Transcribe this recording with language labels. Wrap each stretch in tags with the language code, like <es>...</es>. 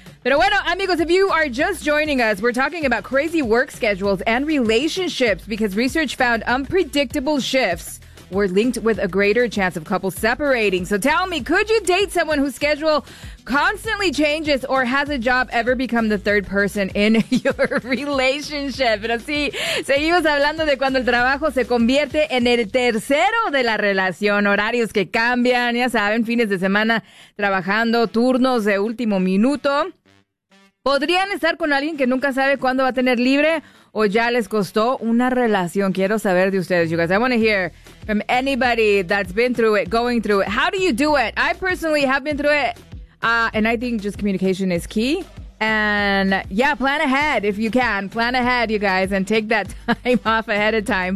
<es>Pero bueno, amigos,</es> <en>if you are just joining us, we're talking about crazy work schedules and relationships because research found unpredictable shifts were linked with a greater chance of couples separating. So tell me, could you date someone whose schedule constantly changes or has a job ever become the third person in your relationship?</en> <es>Pero sí, seguimos hablando de cuando el trabajo se convierte en el tercero de la relación, horarios que cambian, ya saben, fines de semana trabajando, turnos de último minuto. ¿Podrían estar con alguien que nunca sabe cuándo va a tener libre o ya les costó una relación? Quiero saber de ustedes,</es> <en>you guys. I want to hear from anybody that's been through it, going through it. How do you do it? I personally have been through it, and I think just communication is key. And yeah, plan ahead if you can. Plan ahead, you guys, and take that time off ahead of time.</en>